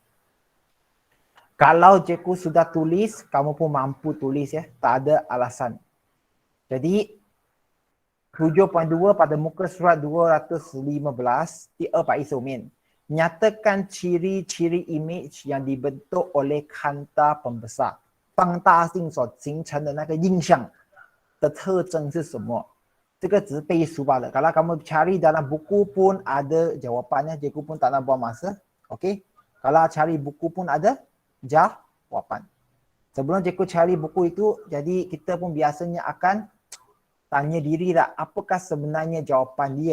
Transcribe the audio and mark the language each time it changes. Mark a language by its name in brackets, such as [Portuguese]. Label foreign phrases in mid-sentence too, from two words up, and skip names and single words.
[Malay] Kalau cikgu sudah tulis, kamu pun mampu tulis ya. Tak ada alasan. Jadi 7.2 pada muka surat 215 [Chinese] 第210面 [Malay] nyatakan ciri-ciri image yang dibentuk oleh kanta pembesar [Chinese] 放大镜所形成的那个印象的特征是什么？这个只是背书罢了。 [Malay] Kalau kamu cari dalam buku pun ada jawapannya, cikgu pun tak nak buang masa. Okey. Kalau cari buku pun ada jawapan. Sebelum cikgu cari buku itu, jadi kita pun biasanya akan tanya diri lah, apakah sebenarnya jawapan dia?